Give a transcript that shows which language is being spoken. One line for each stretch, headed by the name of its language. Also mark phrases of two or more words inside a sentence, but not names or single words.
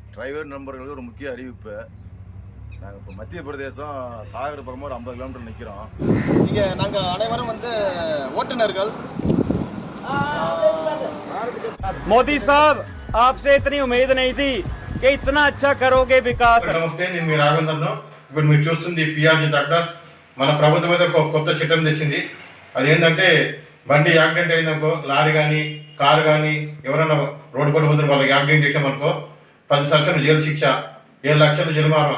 Tamil: டிரைவர் நண்பர்களுக்கு ஒரு முக்கிய அறிவிப்பு. நாங்கள் இப்போ மத்திய பிரதேசம் சாகர்புரம் ஒரு 50 கிலோமீட்டர் நிற்கிறோம். இங்கே நாங்கள் அனைவரும் ஓட்டுநர்கள்.
Hindi: मोदी साहब, आपसे इतनी उम्मीद नहीं थी कि इतना अच्छा करोगे विकास.
Telugu: నమస్తే, నేను మీ రాఘవేంద్రను. ఇప్పుడు మీరు చూస్తుంది పిఆర్జీ డాక్టర్స్. మన ప్రభుత్వం అయితే ఒక కొత్త చట్టం తెచ్చింది. అదేంటంటే బండి యాక్సిడెంట్ అయిందనుకో, లారీ కానీ కారు కానీ ఎవరైనా రోడ్డు పడి పోతున్న వాళ్ళకి యాక్సిడెంట్ చేసామనుకో 10 సంవత్సరాలు జైలు శిక్ష, 7 లక్షలు జరిమానా.